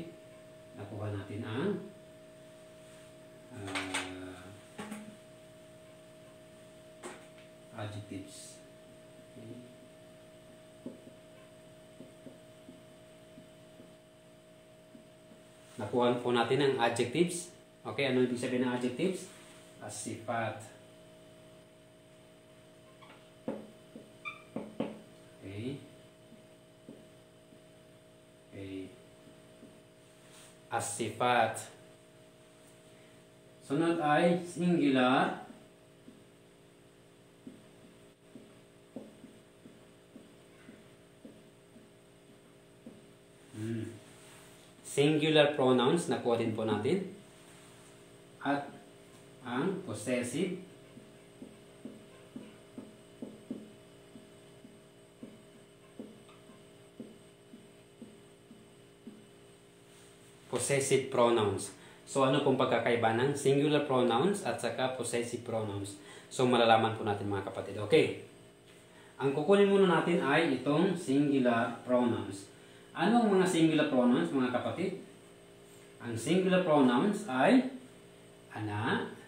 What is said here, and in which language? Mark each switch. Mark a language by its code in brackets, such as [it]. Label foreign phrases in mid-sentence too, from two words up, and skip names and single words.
[tl] Nakuha natin ang adjectives. Okay. Nakuha po natin ang adjectives. Okay, ano ibig sabihin ng adjectives? [ar] As-sifat. Okay. [tl] Okay. [ar] As-sifat. [tl] Sunod ay singular. [en] Singular pronouns, [tl] nakuha din po natin. At ang possessive. [en] Possessive pronouns. [tl] So, ano pong pagkakaiba ng [en] singular pronouns [tl] at saka [en] possessive pronouns? [tl] So, malalaman po natin mga kapatid. Okay. Ang kukunin muna natin ay itong [en] singular pronouns. [tl] Ano ang mga [en] singular pronouns [tl] mga kapatid? Ang [en] singular pronouns [tl] ay ana,